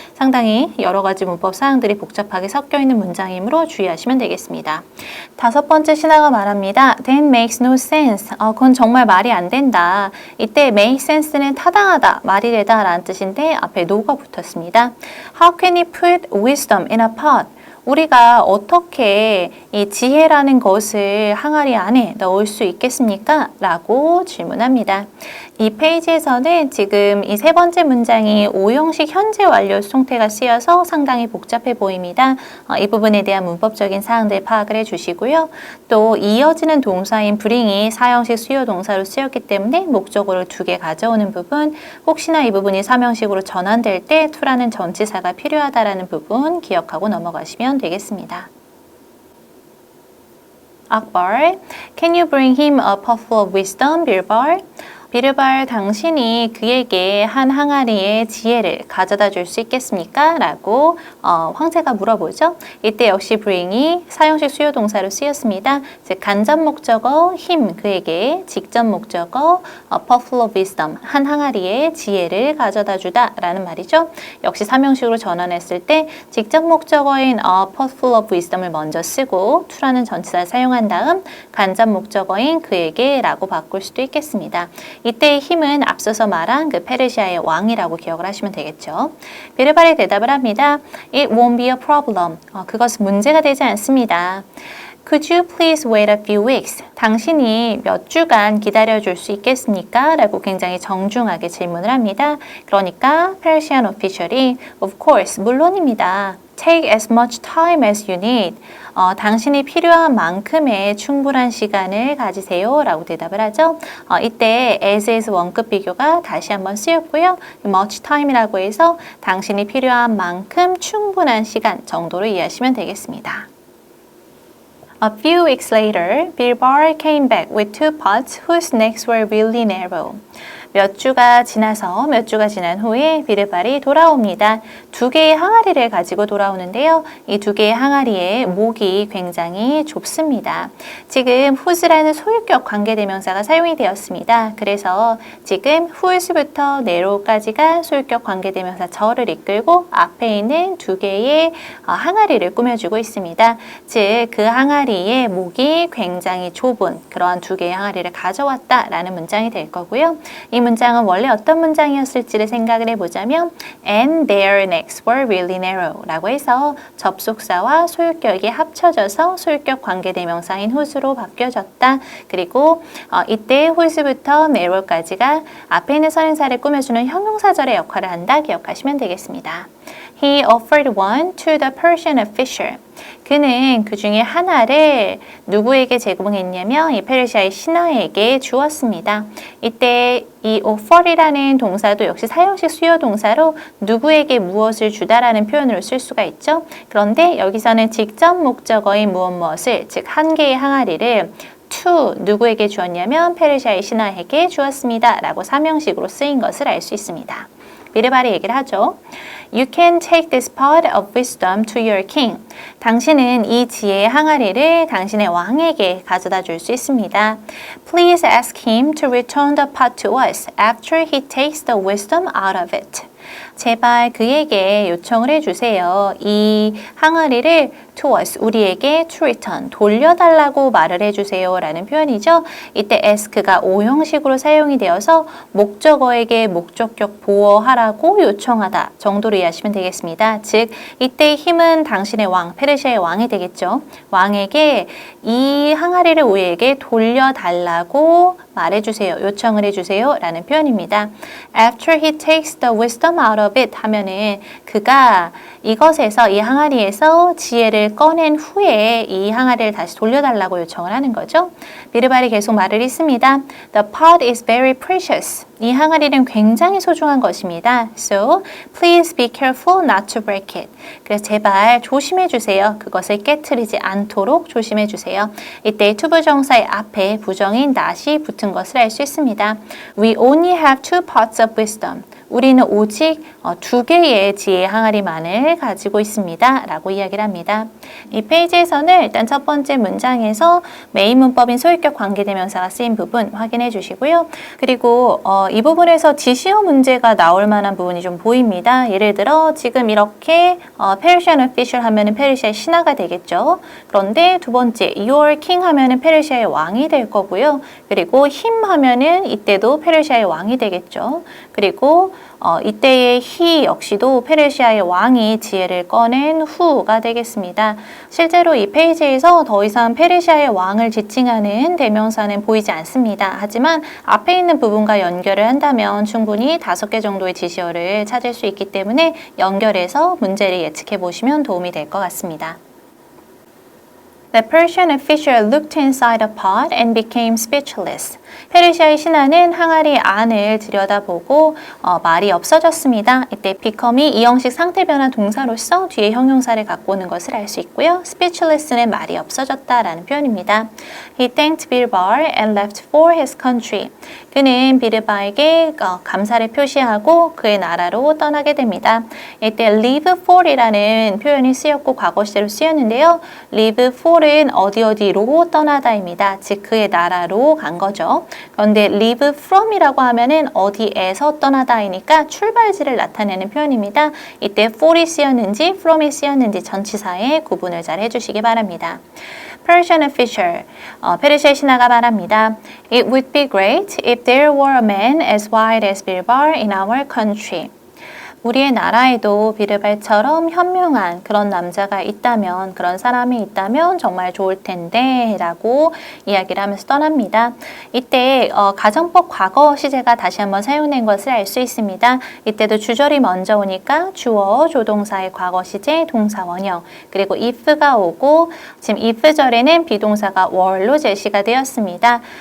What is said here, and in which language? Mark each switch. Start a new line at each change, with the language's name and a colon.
Korean: 상당히 여러 가지 문법 사항들이 복잡하게 섞여 있는 문장이므로 주의하시면 되겠습니다. 다섯 번째 신하가 말합니다.
English: That makes no sense.
Korean: 그건 정말 말이 안 된다. 이때 make sense는 타당하다, 말이 되다 라는 뜻인데 앞에 no가 붙었습니다.
English: How can you put wisdom in a pot?
Korean: 우리가 어떻게 이 지혜라는 것을 항아리 안에 넣을 수 있겠습니까? 라고 질문합니다. 이 페이지에서는 지금 이 세 번째 문장이 오형식 현재 완료 수동태가 쓰여서 상당히 복잡해 보입니다. 이 부분에 대한 문법적인 사항들 파악을 해주시고요. 또 이어지는 동사인 bring이 사형식 수요 동사로 쓰였기 때문에 목적어를 2개 가져오는 부분, 혹시나 이 부분이 사명식으로 전환될 때 to라는 전치사가 필요하다라는 부분 기억하고 넘어가시면 되겠습니다.
English: Akbar, can you bring him a pot full of wisdom, Birbal?
Korean: 비르발, 당신이 그에게 한 항아리의 지혜를 가져다 줄 수 있겠습니까? 라고 황제가 물어보죠. 이때 역시 bring이 사형식 수요 동사로 쓰였습니다. 즉 간접 목적어 him, 그에게, 직접 목적어
English: a pot full of wisdom,
Korean: 한 항아리의 지혜를 가져다 주다 라는 말이죠. 역시 사명식으로 전환했을 때 직접 목적어인
English: a pot full of wisdom
Korean: 을 먼저 쓰고 to라는 전치사를 사용한 다음 간접 목적어인 그에게 라고 바꿀 수도 있겠습니다. 이때의 힘은 앞서서 말한 그 페르시아의 왕이라고 기억을 하시면 되겠죠. 비르발이 대답을 합니다.
English: It won't be a problem.
Korean: 그것은 문제가 되지 않습니다.
English: Could you please wait a few weeks?
Korean: 당신이 몇 주간 기다려줄 수 있겠습니까? 라고 굉장히 정중하게 질문을 합니다. 그러니까 Persian official이
English: Of course,
Korean: 물론입니다.
English: Take as much time as you need.
Korean: 당신이 필요한 만큼의 충분한 시간을 가지세요 라고 대답을 하죠. 이때 as에서 원급 비교가 다시 한번 쓰였고요. much time이라고 해서 당신이 필요한 만큼 충분한 시간 정도로 이해하시면 되겠습니다.
English: A few weeks later, Bill Barr came back with 2 pots whose necks were really narrow.
Korean: 몇 주가 지난 후에 비르발이 돌아옵니다. 2개의 항아리를 가지고 돌아오는데요. 이 2개의 항아리의 목이 굉장히 좁습니다. 지금 whose라는 소유격 관계대명사가 사용이 되었습니다. 그래서 지금 whose부터 narrow까지가 소유격 관계대명사 저를 이끌고 앞에 있는 2개의 항아리를 꾸며주고 있습니다. 즉, 그 항아리의 목이 굉장히 좁은 그러한 2개의 항아리를 가져왔다라는 문장이 될 거고요. 이 문장은 원래 어떤 문장이었을지를 생각을 해보자면
English: and their necks were really narrow
Korean: 라고 해서 접속사와 소유격이 합쳐져서 소유격 관계대명사인 whose로 바뀌어졌다. 그리고 이때 whose부터 narrow까지가 앞에 있는 선행사를 꾸며주는 형용사절의 역할을 한다. 기억하시면 되겠습니다.
English: He offered one to the Persian official.
Korean: 그는 그 중에 하나를 누구에게 제공했냐면 이 페르시아의 신하에게 주었습니다. 이때 이 offer이라는 동사도 역시 사형식 수요 동사로 누구에게 무엇을 주다라는 표현으로 쓸 수가 있죠. 그런데 여기서는 직접 목적어인 무엇을 즉 한 개의 항아리를 to 누구에게 주었냐면 페르시아의 신하에게 주었습니다. 라고 사명식으로 쓰인 것을 알 수 있습니다. 비르발이 얘기를 하죠.
English: You can take this pot of wisdom to your king.
Korean: 당신은 이 지혜의 항아리를 당신의 왕에게 가져다 줄 수 있습니다.
English: Please ask him to return the pot to us after he takes the wisdom out of it.
Korean: 제발 그에게 요청을 해주세요. 이 항아리를 to us, 우리에게 to return, 돌려달라고 말을 해주세요 라는 표현이죠. 이때 ask가 오형식으로 사용이 되어서 목적어에게 목적격 보어하라고 요청하다 정도로 이해하시면 되겠습니다. 즉, 이때 힘은 당신의 왕, 페르시아의 왕이 되겠죠. 왕에게 이 항아리를 우리에게 돌려달라고 말해주세요. 요청을 해주세요 라는 표현입니다.
English: After he takes the wisdom out of it
Korean: 하면은 그가 이것에서 이 항아리에서 지혜를 꺼낸 후에 이 항아리를 다시 돌려달라고 요청을 하는 거죠. 비르발이 계속 말을 했습니다.
English: The pot is very precious.
Korean: 이 항아리는 굉장히 소중한 것입니다.
English: So, please be careful not to break it.
Korean: 그래서 제발 조심해 주세요. 그것을 깨트리지 않도록 조심해 주세요. 이때 투부정사의 앞에 부정인 not이 붙은 것을 알 수 있습니다.
English: We only have 2 pots of wisdom.
Korean: 우리는 오직 2개의 지혜의 항아리만을 가지고 있습니다. 라고 이야기를 합니다. 이 페이지에서는 일단 첫 번째 문장에서 메인 문법인 소유격 관계대명사가 쓰인 부분 확인해 주시고요. 그리고 이 부분에서 지시어 문제가 나올 만한 부분이 좀 보입니다. 예를 들어 지금 이렇게 Persian official 하면은 페르시아의 신하가 되겠죠. 그런데 두 번째 your king 하면은 페르시아의 왕이 될 거고요. 그리고 him 하면은 이때도 페르시아의 왕이 되겠죠. 그리고 이때의 he 역시도 페르시아의 왕이 지혜를 꺼낸 후가 되겠습니다. 실제로 이 페이지에서 더 이상 페르시아의 왕을 지칭하는 대명사는 보이지 않습니다. 하지만 앞에 있는 부분과 연결을 한다면 충분히 5개 정도의 지시어를 찾을 수 있기 때문에 연결해서 문제를 예측해 보시면 도움이 될 것 같습니다.
English: The Persian official looked inside the pot and became speechless.
Korean: 페르시아의 신하는 항아리 안을 들여다보고 말이 없어졌습니다. 이때 become이 이형식 상태 변화 동사로서 뒤에 형용사를 갖고 오는 것을 알 수 있고요. speechless는 말이 없어졌다라는 표현입니다.
English: He thanked Bilbar and left for his country.
Korean: 그는 비르바에게 감사를 표시하고 그의 나라로 떠나게 됩니다. 이때 leave for이라는 표현이 쓰였고 과거 시제로 쓰였는데요. leave for은 어디로 떠나다입니다. 즉 그의 나라로 간 거죠. 그런데 leave from이라고 하면은 어디에서 떠나다이니까 출발지를 나타내는 표현입니다. 이때 for이 쓰였는지 from이 쓰였는지 전치사의 구분을 잘 해주시기 바랍니다. Persian official, 페르시아 신하가 말합니다.
English: It would be great if there were a man as wide as Bilbar in our country.
Korean: 우리의 나라에도 비르발처럼 현명한 그런 남자가 있다면, 그런 사람이 있다면 정말 좋을 텐데 라고 이야기를 하면서 떠납니다. 이때 가정법 과거 시제가 다시 한번 사용된 것을 알 수 있습니다. 이때도 주절이 먼저 오니까 주어, 조동사의 과거 시제, 동사 원형, 그리고 if가 오고 지금 if절에는 비동사가 were로 제시가 되었습니다.